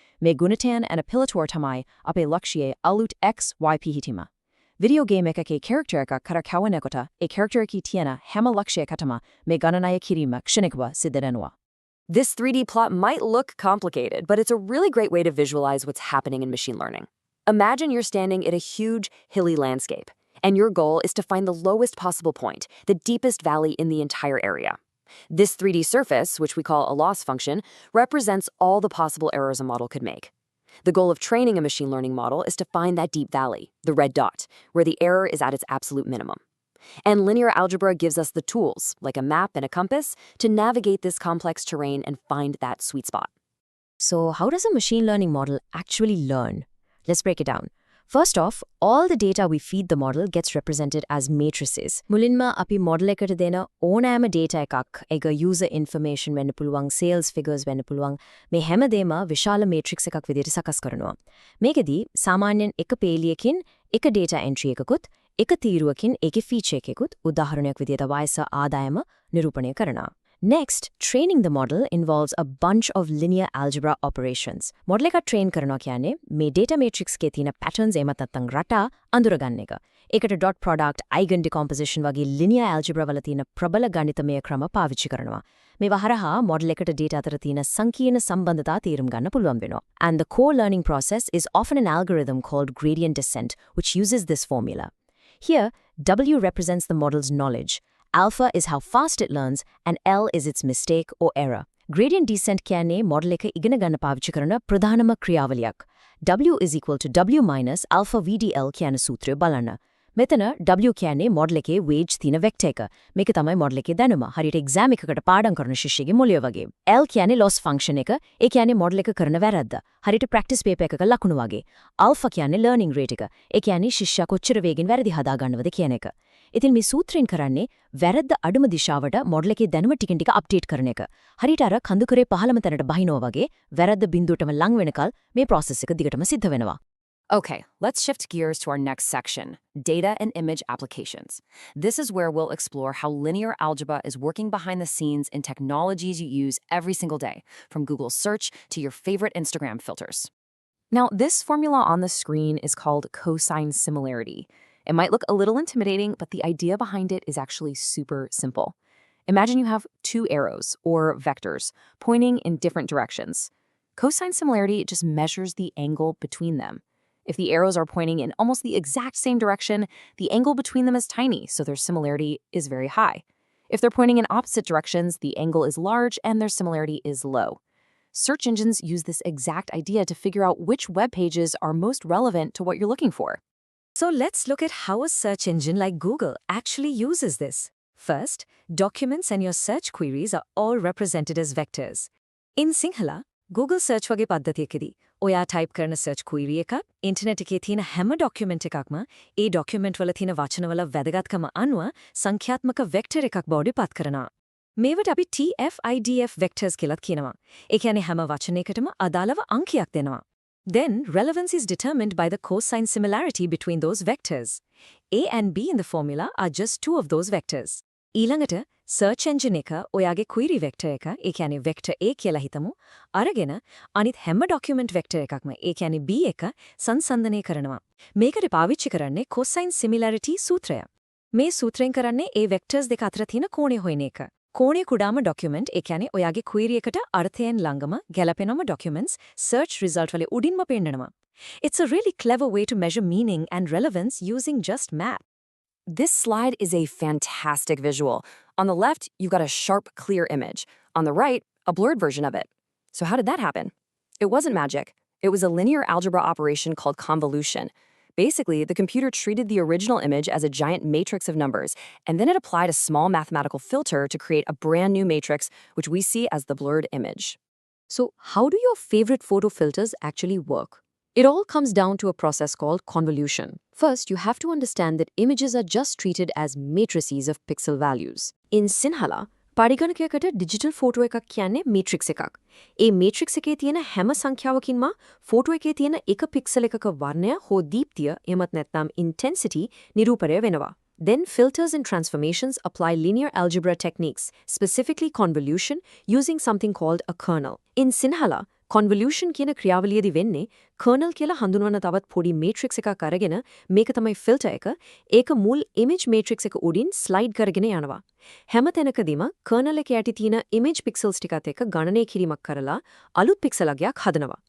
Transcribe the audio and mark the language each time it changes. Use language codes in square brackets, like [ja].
[si] මේ ගුණටයන් and පිළිතුර තමයි අපේ ලක්ෂ්‍යයේ අලුත් x y පිහිටීම. Video game එකකේ character එකක් කරකවනකොට ඒ character එකේ තියෙන හැම ලක්ෂයකටම මේ ගණනය කිරීම ක්ෂණිකව සිද්ධ වෙනවා. [en] This 3D plot might look complicated, but it's a really great way to visualize what's happening in machine learning. Imagine you're standing in a huge, hilly landscape, and your goal is to find the lowest possible point, the deepest valley in the entire area. This 3D surface, which we call a loss function, represents all the possible errors a model could make. The goal of training a machine learning model is to find that deep valley, the red dot, where the error is at its absolute minimum. And linear algebra gives us the tools, like a map and a compass, to navigate this complex terrain and find that sweet spot. So how does a machine learning model actually learn? Let's break it down. First off, all the data we feed the model gets represented as matrices. [si] මුලින්ම අපි model එකට දෙන ඕනෑම data එකක්, ඒක [en] user information [si] වෙන්න පුළුවන්, [en] sales figures [si] වෙන්න පුළුවන්, මේ හැමදේම විශාල matrix එකක් විදිහට සකස් කරනවා. මේකෙදී සාමාන්‍යයෙන් එක පේලියකින් එක data entry එකකුත්, එක තීරුවකින් ඒකේ feature එකකුත්, උදාහරණයක් විදිහට වයස ආදායම නිරූපණය කරනවා. [en] Next, training the model involves a bunch of linear algebra operations. [si] Model එක train කරනවා කියන්නේ මේ data matrix එකේ තියෙන patterns එමත් නැත්නම් රටා අඳුරගන්න එක. ඒකට dot product, eigen decomposition වගේ linear algebra වල තියෙන ප්‍රබල ගණිතමය ක්‍රම පාවිච්චි කරනවා. මේවා හරහා model එකට data අතර තියෙන සංකීර්ණ සම්බන්ධතා තේරුම් ගන්න පුළුවන් වෙනවා. [en] And the core learning process is often an algorithm called gradient descent, which uses this formula. Here, W represents the model's knowledge. Alpha is how fast it learns, and L is its mistake or error. [si] Gradient descent කියන්නේ model එක ඉගෙන ගන්න පාවිච්චි කරන ප්‍රධානම ක්‍රියාවලියක්. [en] W is equal to W minus alpha VDL [si] කියන සූත්‍රය බලන්න. මෙතන W කියන්නේ model එකේ weights තියෙන vector එක. මේක තමයි model එකේ දැනුම. හරියට exam එකකට පාඩම් කරන ශිෂ්‍යගේ මොළය වගේ. L කියන්නේ loss function එක. ඒ කියන්නේ model එක කරන වැරද්ද. හරියට practice paper එකක ලකුණු වගේ. Alpha කියන්නේ learning rate එක. ඒ කියන්නේ ශිෂ්‍යයා කොච්චර වේගෙන් වැරදි හදා ගන්නවද කියන එක. ඉතින් මේ සූත්‍රයෙන් කරන්නේ වැරද්ද අඩුම දිශාවට model එකේ දැනුම ටිකෙන් ටික update කරන එක. හරියට අර කඳුකරේ පහළම තැනට බහිනවා වගේ වැරද්ද බිඳුවටම ලං වෙනකල් මේ process එක දිගටම සිද්ධ වෙනවා. [en] Okay, let's shift gears to our next section, data and image applications. This is where we'll explore how linear algebra is working behind the scenes in technologies you use every single day, from Google search to your favorite Instagram filters. Now, this formula on the screen is called cosine similarity. It might look a little intimidating, but the idea behind it is actually super simple. Imagine you have two arrows, or vectors, pointing in different directions. Cosine similarity just measures the angle between them. If the arrows are pointing in almost the exact same direction, the angle between them is tiny, so their similarity is very high. If they're pointing in opposite directions, the angle is large and their similarity is low. Search engines use this exact idea to figure out which web pages are most relevant to what you're looking for. So let's look at how a search engine like Google actually uses this. First, documents and your search queries are all represented as vectors. In Sinhala, [si] Google search වගේ පද්ධතියකදී ඔයා type කරන search query එකක් internet එකේ තියෙන හැම document එකක්ම ඒ document වල තියෙන වචනවල වැදගත්කම අනුව සංඛ්‍යාත්මක vector එකක් බවට පත් කරනවා. මේවට අපි TF-IDF vectors කියලාත් කියනවා. ඒ කියන්නේ හැම වචනයකටම අදාළව අංකයක් දෙනවා. [en] Then, relevance is determined by the cosine similarity between those vectors. A and B in the formula are just two of those vectors. [si] ඊළඟට search engine එක ඔයාගේ query vector එක, ඒ කියන්නේ vector A කියලා හිතමු, අරගෙන අනිත් හැම document vector එකක්ම, ඒ කියන්නේ B එක සංසන්දනය කරනවා. මේකට පාවිච්චි කරන්නේ cosine similarity සූත්‍රය. මේ සූත්‍රයෙන් කරන්නේ ඒ vectors දෙක අතර තියෙන කෝණය හොයන එක. කෝණය කුඩාම document, ඒ කියන්නේ ඔයාගේ query එකට අර්ථයෙන් ළඟම ගැලපෙනම documents search result වල උඩින්ම පෙන්නනවා. [en] It's a really clever way to measure meaning and relevance using just map. This slide is a fantastic visual. On the left, you've got a sharp, clear image. On the right, a blurred version of it. So how did that happen? It wasn't magic. It was a linear algebra operation called convolution. Basically, the computer treated the original image as a giant matrix of numbers, and then it applied a small mathematical filter to create a brand new matrix, which we see as the blurred image. So how do your favorite photo filters actually work? It all comes down to a process called convolution. First, you have to understand that images are just treated as matrices of pixel values. In Sinhala, [si] පරිගණකයකට digital photo එකක් කියන්නේ matrix එකක්. ඒ matrix එකේ තියෙන හැම සංඛ්‍යාවකින්ම photo එකේ තියෙන එක pixel එකක වර්ණය හෝ දීප්තිය එමත් නැත්නම් intensity නිරූපණය වෙනවා. [en] Then filters and transformations apply linear algebra techniques, specifically convolution, using something called a kernel. In Sinhala, [si] convolution කියන ක්‍රියාවලියේදී වෙන්නේ kernel කියලා හඳුන්වන තවත් පොඩි matrix එකක් අරගෙන මේක තමයි filter එක. ඒක මුල් image matrix එක උඩින් slide කරගෙන යනවා. හැම තැනකදීම kernel එකේ යටි තියෙන image pixels ටිකත් එක්ක ගණනය කිරීමක් කරලා අලුත් pixel අගයක් හදනවා.